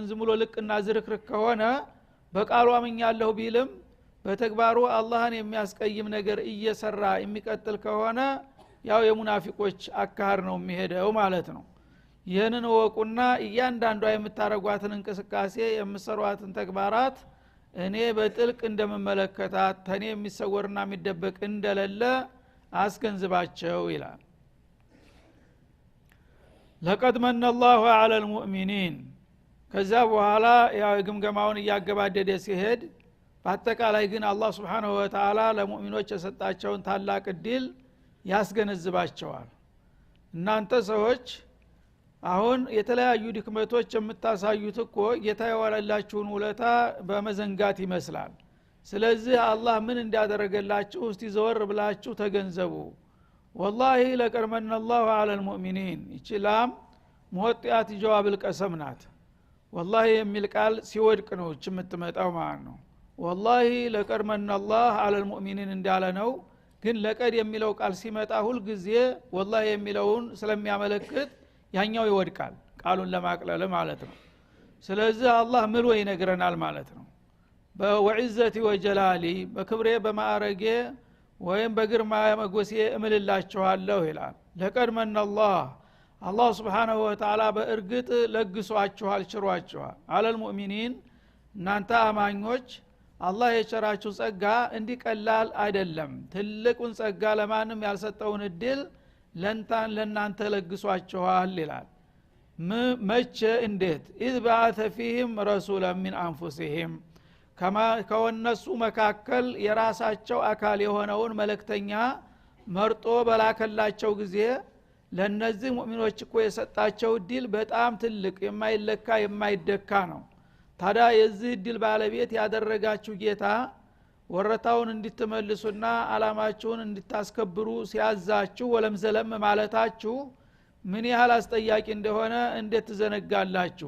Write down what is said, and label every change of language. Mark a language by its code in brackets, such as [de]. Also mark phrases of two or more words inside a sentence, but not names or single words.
[am] ዝም ብሎ ልቅና ዝርክርክ ከሆነ በቃሉ አምኛለሁ ቢልም በተግባሩ አላህን የሚያስቀይም ነገር እየሰራ የሚቀጥል ከሆነ ያው የሙናፊቆች አካር ነው የሚሄደው ማለት ነው። ይህንን ወቁና እያንዳንዷ የምታረጓትን እንቅስቃሴ የምሰሯትን ተግባራት እኔ በጥልቅ እንደምመለከታት ተኔ የሚሰወርና የሚደበቅ እንደሌለ አስገንዝባቸው ይላል። [ar] لقد من الله على المؤمنين [am] ከዛ በኋላ ያው ግምገማውን ያገባደደ ሲሄድ በአጠቃላይ ግን አላህ [ar] سبحانه وتعالى [am] ለሙእሚኖች የሰጣቸውን ታላቅ እድል ያስገነዝባቸዋል። እናንተ ሰዎች አሁን የተለያዩ ድክመቶች የምታሳዩት እኮ ጌታ የዋለላችሁን ውለታ በመዘንጋት ይመስላል። ስለዚህ አላህ ምን እንዳደረገላችሁ እስቲ ዘወር ብላችሁ ተገንዘቡ። [ar] والله لقد من الله على المؤمنين [am] ይችላም [ar] موطئة جواب القسم [am] ናት። والله የሚል ቃል ሲወድቅ ነው የምትመጣው ማለት ነው። [ar] والله لقد من الله على المؤمنين [am] እንዳለ ነው። ግን ለቀድ የሚለው ቃል ሲመጣ ሁሉ ጊዜ والله የሚለውን ስለሚያመለክት ያኛው ይወድቃል ቃሉን ለማቅለል ማለት ነው። ስለዚህ አላህ ምሎ ይነግረናል ማለት ነው። [ar] وعزتي وجلالي [am] በክብሬ በማዕረጌ ወይም በግርማ መጎሴ እምልላችኋለሁ ይላል። [ar] لقد من الله سبحانه وتعالى [am] በእርግጥ ለግሷችኋል ችሯችኋል [ar] على المؤمنين [am] እናንተ አማኞች አላህ የቸራችሁ ጸጋ እንዲቀላል አይደለም። ትልቁን ጸጋ ለማንም ያልሰጠውን እድል ለእናንተ ለግሷችኋል ይላል። መቼ እንዴት [ar] إذ بعث فيهم رسولا من أنفسهم [am] ከወነሱ መካከል የራሳቸው አካል የሆነውን መልእክተኛ መርጦ በላከላቸው ጊዜ ለነዚህ ሙእሚኖች እኮ የሰጣቸው እድል በጣም ትልቅ የማይለካ የማይደካ ነው። ታዲያ የዚህ እድል ባለቤት ያደረጋችሁ ጌታ ወረታውን እንድትመልሱና አላማችሁን እንድታስከብሩ ሲያዛችሁ ወለም ዘለም ማለታችሁ ምን ያህል አስጠያቂ እንደሆነ እንዴት ትዘነጋላችሁ?